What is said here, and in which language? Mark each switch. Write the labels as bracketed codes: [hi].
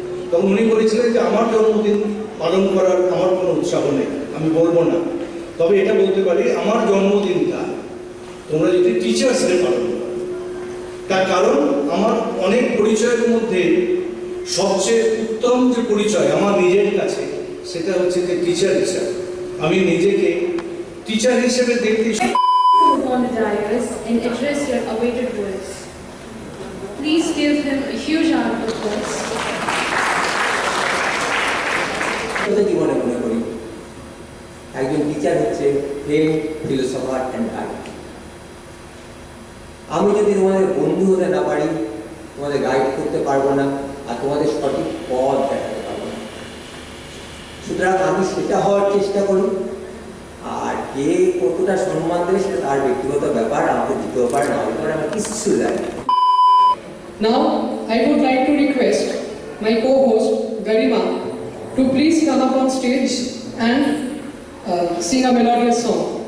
[bn] তখন উনি বলেছিলেন যে আমার জন্মদিন পালন করার আমার কোনো উৎসাহ নেই, আমি বলবো না, তবে এটা বলতে পারি আমার জন্মদিনটা তোমরা যদি টিচার্সদের পালন করো। তার কারণ আমার অনেক পরিচয়ের মধ্যে সবচেয়ে উত্তম যে পরিচয় আমার নিজের কাছে সেটা হচ্ছে যে টিচার হিসাবে। আমি নিজেকে টিচার হিসেবে দেখতে। [en] On the dais and address your awaited words. Please give him a huge round of applause. [bn] জীবনে মনে করি একজন টিচার হচ্ছে [en] Friend, philosopher and guide. [bn] আমি যদি তোমাদের বন্ধু হতে না পারি, তোমাদের গাইড করতে পারবো না, আর তোমাদের সঠিক পথ দেখাতে পারবো না। সুতরাং আমি সেটা হওয়ার চেষ্টা করি, আর কে কতটা সম্মান দেবে সেটা তার ব্যক্তিগত ব্যাপার, আমাকে দিতেও পারে না হতে পারে, আমার কিছু জানি না। [en] Now, I would like to request my co-host Garima to please come up on stage and sing a melodious song.